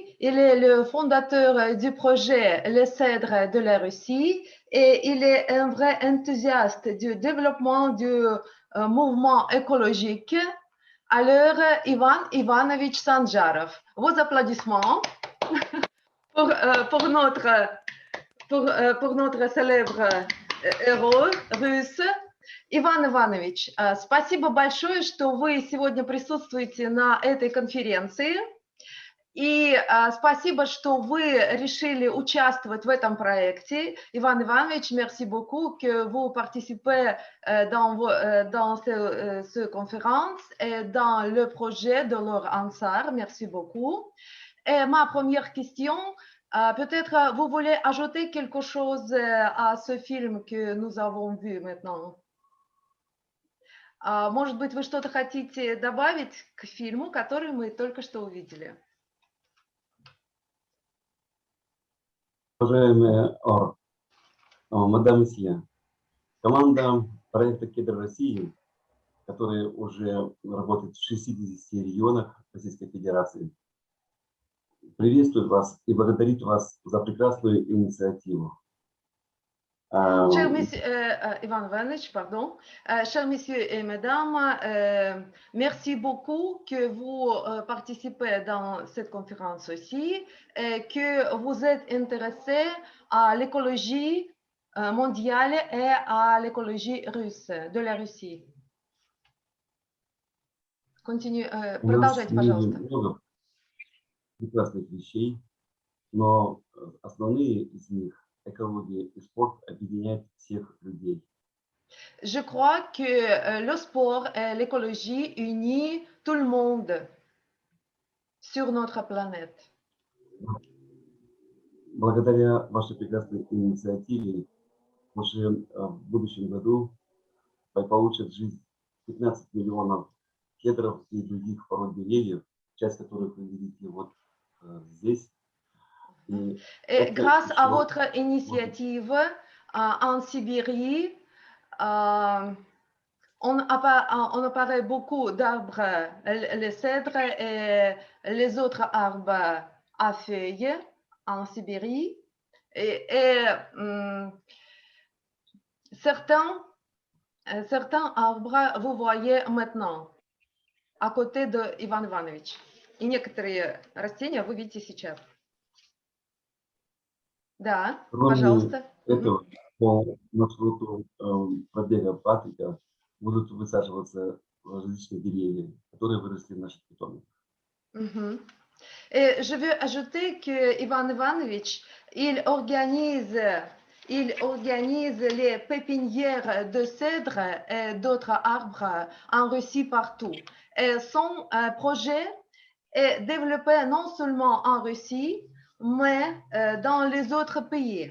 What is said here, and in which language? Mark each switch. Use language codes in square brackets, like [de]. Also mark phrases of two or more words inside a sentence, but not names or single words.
[fr] Il est le fondateur du projet Les Cèdres de la Russie et il est un vrai enthousiaste du développement du mouvement écologique. Alors, Ivan Ivanovich Sanjarov, vos applaudissements pour notre célèbre héros russe. [ru] Иван Иванович, спасибо большое, что вы сегодня присутствуете на этой конференции. И спасибо, что вы решили участвовать в этом проекте. Иван Иванович, [fr] merci beaucoup que vous participez dans cette conférence et dans le projet de Laure Ansar. Merci beaucoup. Et ma première question, peut-être vous voulez ajouter quelque chose à ce film que nous avons vu maintenant? [ru] Может быть, вы что-то хотите добавить к фильму, который мы только что увидели? Уважаемые [fr] madame monsieur, [ru] команда проекта «Кедр России», который уже работает в 60 регионах Российской Федерации, приветствует вас и благодарит вас за прекрасную инициативу. [fr] Chers messieurs, Ivan Ivанович, pardon. Chers messieurs et mesdames, merci beaucoup que vous participez dans cette conférence aussi et que vous êtes intéressés à l'écologie mondiale et à l'écologie russe, de la Russie. [ru] Продолжайте, в мире пожалуйста. много прекрасных вещей, но основные из них, экология и спорт, объединяют всех людей. [fr] Je crois que le sport et l'écologie unissent tout le monde sur notre planète. [ru] Благодаря вашей прекрасной инициативе уже в будущем году получат жизнь 15 миллионов кедров и других пород деревьев, часть которых вы видите вот здесь. [fr] Et grâce à votre initiative en Sibérie, on apparaît beaucoup d'arbres, les cèdres et les autres arbres à feuilles en Sibérie. Et certains arbres, vous voyez maintenant, à côté de Иван Иванович. [ru] И некоторые растения вы видите сейчас. Да, пожалуйста. Этого по маршруту пробега Патрика будут высаживаться различные деревья, которые выросли в наших питомниках. [fr] Et je veux ajouter que Ivan Ivanovich, il organise les pépinières de cèdres et d'autres arbres en Russie partout. Et son projet est développé non seulement en Russie, mais dans les autres pays.